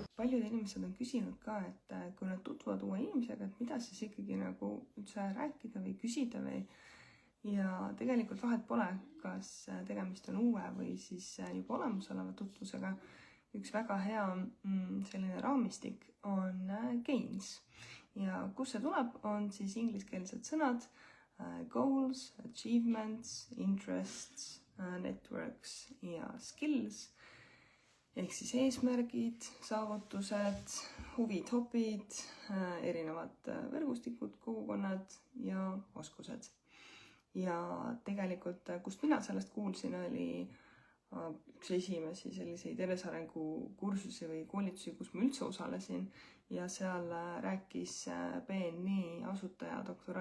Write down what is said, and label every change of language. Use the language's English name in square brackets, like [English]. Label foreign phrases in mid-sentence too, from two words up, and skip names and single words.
[Estonian] Paljud inimesed on küsinud ka, et kui nad tutvuvad uue inimesega, et mida siis ikkagi nagu üldse rääkida või küsida või. Ja tegelikult vahet pole, kas tegemist on uue või siis juba olemasoleva tutvusega. Üks väga hea selline raamistik on gains. Ja kus see tuleb, on siis ingliskeelsed sõnad [English] goals, achievements, interests, networks [Estonian] ja skills ehk siis eesmärgid, saavutused, huvid, hobid, erinevad võrgustikud, kogukonnad ja oskused. Ja tegelikult, kust mina sellest kuulsin, oli üks esimesi selliseid enesearengu kursusi või koolitusi, kus ma üldse osalesin ja seal rääkis BNI asutaja Dr.